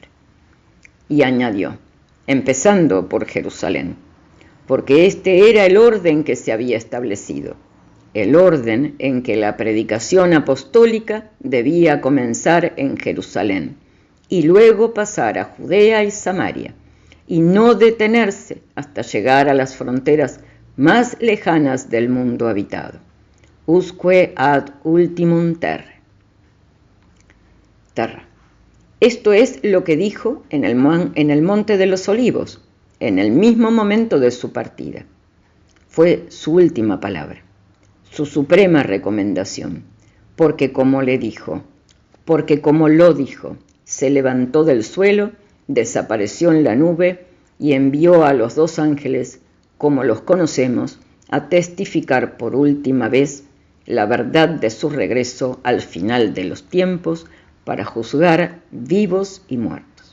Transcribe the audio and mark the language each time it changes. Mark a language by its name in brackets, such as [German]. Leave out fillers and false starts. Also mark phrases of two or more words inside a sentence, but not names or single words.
[Spanish] Y añadió, empezando por Jerusalén, porque este era el orden que se había establecido, el orden en que la predicación apostólica debía comenzar en Jerusalén y luego pasar a Judea y Samaria, y no detenerse hasta llegar a las fronteras más lejanas del mundo habitado. [Latin] Usque ad ultimum terra. [Spanish] Esto es lo que dijo en el Monte de los Olivos, en el mismo momento de su partida. Fue su última palabra, su suprema recomendación, porque como lo dijo, se levantó del suelo, desapareció en la nube y envió a los dos ángeles, como los conocemos, a testificar por última vez la verdad de su regreso al final de los tiempos para juzgar vivos y muertos.